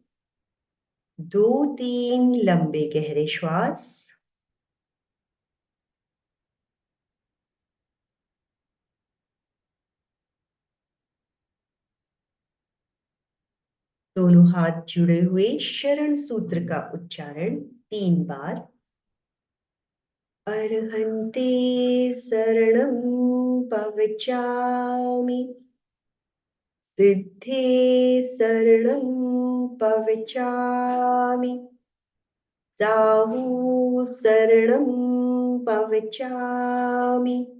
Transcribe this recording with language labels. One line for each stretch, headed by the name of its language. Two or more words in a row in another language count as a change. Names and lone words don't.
Hindi: 2-3 लंबे गहरे श्वास। दोनों हाथ जुड़े हुए शरण सूत्र का उच्चारण 3 बार।
Prakrit languages: अर्हन्ते शरणं पवचामि, सिद्धे शरणं पवचामि, साहू शरणं पवचामि,